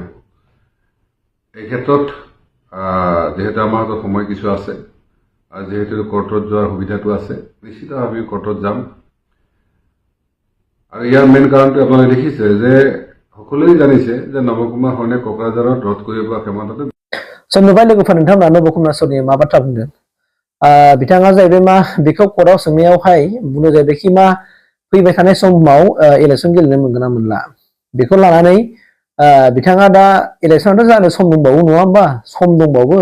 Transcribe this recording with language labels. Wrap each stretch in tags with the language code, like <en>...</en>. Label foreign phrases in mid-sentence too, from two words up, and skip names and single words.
<as>এই ক্ষেত্ৰত যিহেতু আমাৰ হাতত সময় কিছু আছে আৰু যিহেতু কোৰ্টত যোৱাৰ সুবিধাটো আছে, নিশ্চিতভাৱে আমি কোৰ্টত যাম। আৰু ইয়াৰ মেইন কাৰণটো আপোনালোকে দেখিছে যে সকলোৱে জানিছে যে নৱকুমাৰ শৰণীয়া কোকৰাঝাৰত ৰদ কৰিব পৰা ক্ষমতাটো।</as> <brx>नुबाय लोगोफोर नोंथांमोना नबकुमार सरनिया मा बाथ्रा बुंदों। बिथाङा जाहैबाय मा बेखौ कर्टआव सोंनायावहाय बुंनो जाहैबायखि मा फैबाय थानाय समाव इलेक्सन गेलेनो मोनगोन ना मोनला बेखौ लानानै बिथाङा दा इलेक्सनाथ' जानो सम दंबावो नङा होमबा, सम दंबावो।</brx>